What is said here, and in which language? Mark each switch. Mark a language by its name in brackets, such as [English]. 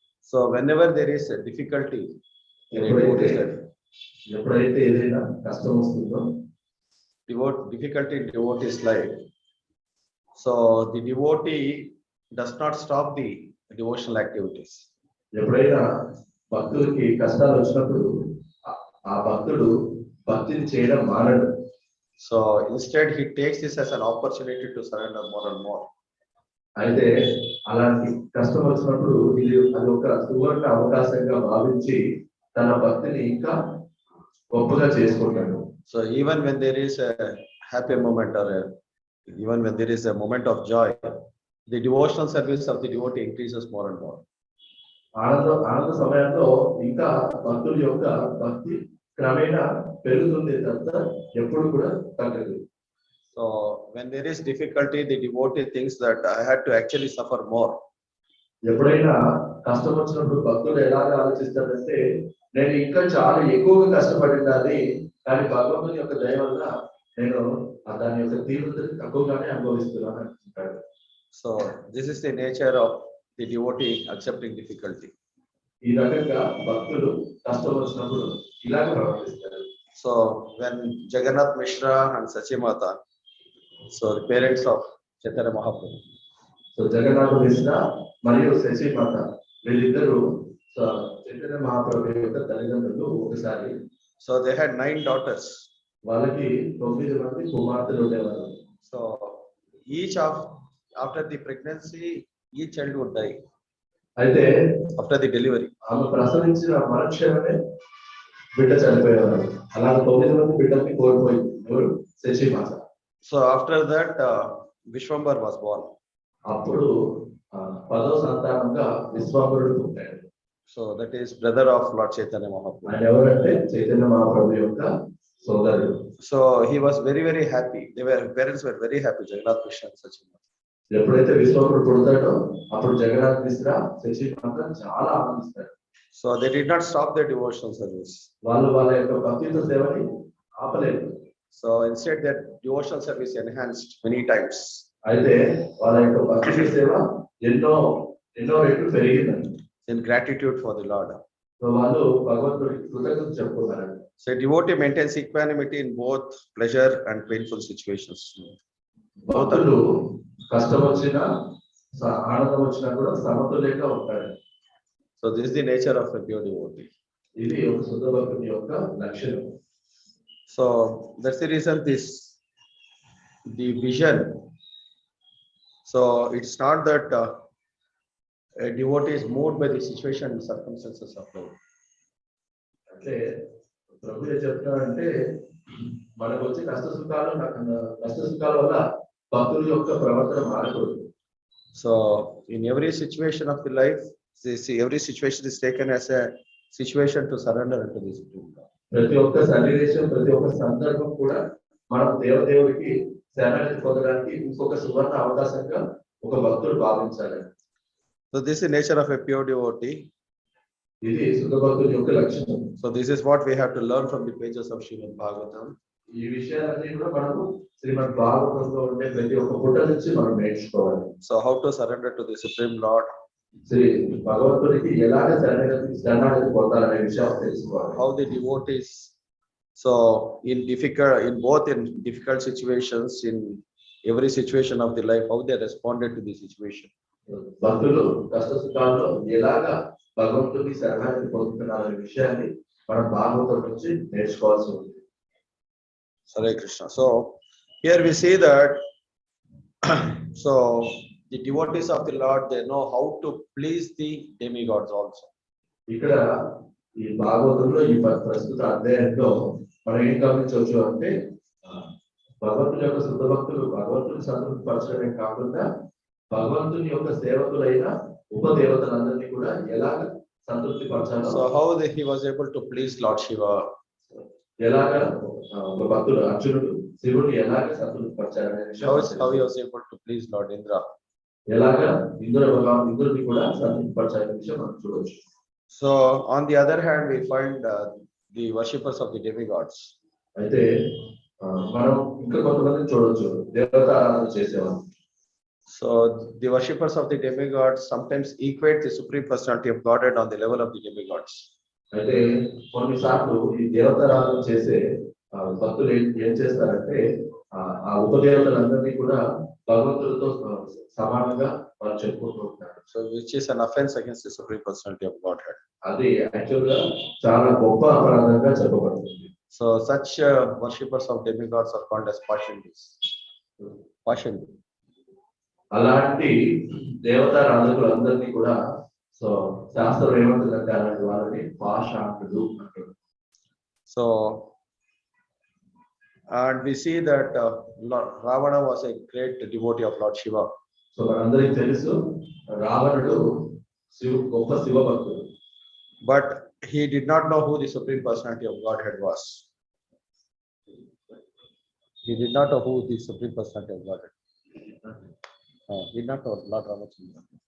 [English] so whenever there is a difficulty in a devotee's life, [Telugu] ఎప్పుడైతే ఏదైనా కష్టం వస్తుందో [English] difficulty in devotee's life, so the devotee does not stop the devotional activities. [Telugu] ఎప్పుడైనా భక్తులకి కష్టాలు వచ్చినప్పుడు ఆ భక్తుడు భక్తిని చేయడం మానడు. [English] So instead he takes this as an opportunity to surrender more and more. [Telugu] అయితే అలాంటి కష్టం వచ్చినప్పుడు అది ఒక సువర్ణ అవకాశంగా భావించి తన భక్తిని ఇంకా గొప్పగా చేసుకుంటాడు. [English] So even when there is a happy moment or even when there is a moment of joy, the devotional service of the devotee increases more and more. [Telugu] ఆనంద సమయంలో ఇంకా భక్తుల యొక్క భక్తి క్రమేణా పెరుగుతుంది తప్ప ఎప్పుడు కూడా తగ్గదు. [English] So when there is difficulty, the devotee thinks that I had to actually suffer more. [Telugu] ఎప్పుడైనా కష్టం వచ్చినప్పుడు భక్తులు ఎలాగ ఆలోచిస్తారంటే నేను ఇంకా చాలా ఎక్కువగా కష్టపడింది, కానీ భగవంతుని యొక్క దయ వల్ల నేను దాని యొక్క తీవ్రత తక్కువగానే అనుభవిస్తున్నాను అనుకుంటాడు. [English] So this is the nature of the devotee accepting difficulty. [Telugu] ఈ రకంగా భక్తులు కష్టం వచ్చినప్పుడు ఇలాగ ప్రవర్తిస్తారు. [English] So when Jagannath Mishra and Sachimata, so the parents of Chaitanya Mahaprabhu, [Telugu] so Jagannath Mishra మరియు శశిమాత వీళ్ళిద్దరూ చైతన్య మహాప్రభు యొక్క తల్లిదండ్రులు ఒకసారి. [English] so they had 9 daughters. [Telugu] వాళ్ళకి 9 మంది కుమార్తెలు ఉండేవారు. [English] So each after the pregnancy, each child would die. [Telugu] అయితే [English] after the delivery, [Telugu] ఆమె ప్రసవించిన మరుక్షణమే బిడ్డ చనిపోయేవారు. అలాగే 9 మంది బిడ్డల్ని కోల్పోయింది శశిమాత. [English] So after that, Vishwambar was born. [Telugu] అప్పుడు 10వ సంతానంగా విశ్వాంబరుడు పుట్టాడు. [English] So that is brother of Lord Chaitanya Mahaprabhu. [Telugu] ఆయన ఎవరంటే చైతన్య మహాప్రభు యొక్క సోదరుడు. [English] So he was very, very happy. Parents were very happy, Jagannath Mishra and Sachimata. [Telugu] ఎప్పుడైతే విశ్వాంబరుడు పుడతాడో అప్పుడు జగన్నాథ్ మిశ్రా శశిమాత చాలా ఆనందిస్తారు. [English] So they did not stop their devotional service. [Telugu] వాళ్ళు వాళ్ళ యొక్క భక్తితో సేవని ఆపలేదు. [English] So instead their devotional service enhanced many times. [Telugu] అయితే వాళ్ళ యొక్క భక్తి సేవ ఎన్నో రెట్లు పెరిగింది. [English] In gratitude for the Lord. [Telugu] So వాళ్ళు భగవంతుడికి కృతజ్ఞత చెప్పుకున్నారు. [English] So a devotee maintains equanimity in both pleasure and painful situations. [Telugu] భక్తులు కష్టం వచ్చినా ఆనందం వచ్చినా కూడా సమతుల్యంగా ఉంటారు. [English] So this is the nature of a pure devotee. [Telugu] ఇది ఒక శుద్ధ భక్తుని యొక్క లక్షణం. [English] So that's the reason the vision. So it's not that a devotee is moved by the situation and circumstances of life. [Telugu] అంటే ప్రభు ఏం చెప్తున్నారంటే మనకు వచ్చే కష్ట సుఖాల వల్ల భక్తుల యొక్క ప్రవర్తన మారకూడదు. [English] So in every situation of the life, every situation is taken as a situation to surrender into the Supreme God. [Telugu] ప్రతి ఒక్క సన్నివేశం ప్రతి ఒక్క సందర్భం కూడా మనం దేవుడికి శరణాగతి పొందడానికి ఇంకొక సువర్ణ అవకాశంగా ఒక భక్తుడు భావించాలి. [English] So this is the nature of a pure devotee. [Telugu] ఇది శుద్ధ భక్తుని యొక్క లక్షణం. [English] So this is what we have to learn from the pages of Srimad Bhagavatam. [Telugu] ఈ విషయాలన్నీ కూడా మనము శ్రీమద్ భాగవతంలో ఉండే ప్రతి ఒక్క పుట నుంచి మనం నేర్చుకోవాలి. [English] So how to surrender to the Supreme Lord? [Telugu] Shri భగవంతుడికి ఎలాగ శరణాగతి పొందాలనే విషయాలు తెలుసుకోవాలి. [English] How the devotees, so in difficult situations, in every situation of the life, how they responded to the situation. [Telugu] భక్తులు కష్ట సుఖాల్లో ఎలాగ భగవంతుడికి శరణాగతి పొందుతున్నారనే విషయాన్ని మనం భాగవతం నుంచి నేర్చుకోవాల్సి ఉంది. [English] Hare Krishna. So here we see that so the devotees of the Lord, they know how to please the demigods also. [Telugu] ఇక్కడ ఈ భాగవతంలో ఈ ప్రస్తుత అధ్యాయంలో మనం ఏం గమనించవచ్చు అంటే భగవంతుని యొక్క శుద్ధ భక్తులు భగవంతుని సంతృప్తి పరచడమే కాకుండా భగవంతుని యొక్క సేవకులైన ఉపదేవతలందరినీ కూడా ఎలాగ సంతృప్తి పరచాలో. [English] So how he was able to please Lord Shiva? [Telugu] ఎలాగ ఒక భక్తుడు అర్జునుడు శివుడిని ఎలాగ సంతృప్తి పరచాలనే విషయం. [English] How he was able to please Lord Indra? [Telugu] ఎలాగ ఇంద్రుడిని కూడా సంతృప్తి పరచాలనే విషయం మనం చూడవచ్చు. [English] So on the other hand, we find the worshippers of the demigods. [Telugu] అయితే మనం ఇంకా కొంతమందిని చూడవచ్చు దేవత ఆరాధన చేసేవారు. [English] So the worshippers of the demigods sometimes equate the Supreme Personality of Godhead on the level of the demigods. [Telugu] అయితే కొన్నిసార్లు ఈ దేవతారాధన చేసే భక్తులు ఏం చేస్తారంటే ఆ ఉపదేవతలందరినీ కూడా భగవంతుడితో సమానంగా వాళ్ళు చెప్పుకుంటూ ఉంటారు. [English] So which is an offense against the Supreme Personality of Godhead. [Telugu] అది యాక్చువల్ గా చాలా గొప్ప అపరాధంగా చెప్పబడుతుంది. [English] So such worshippers of demigods are called as Pashandis. Pashandi. [Telugu] అలాంటి దేవతారాధకులందరినీ కూడా సో శాస్త్రం ఏమంటుందంటే అలాంటి వాళ్ళని పాషాంటుడు అంటారు. [English] So And we see that Ravana was a great devotee of Lord Shiva. [Telugu] So మనందరికీ తెలుసు రావణుడు గొప్ప శివ భక్తుడు. [English] But he did not know who the Supreme Personality of Godhead was. He did not know who the Supreme Personality of Godhead. He did not know Lord Ramachandra.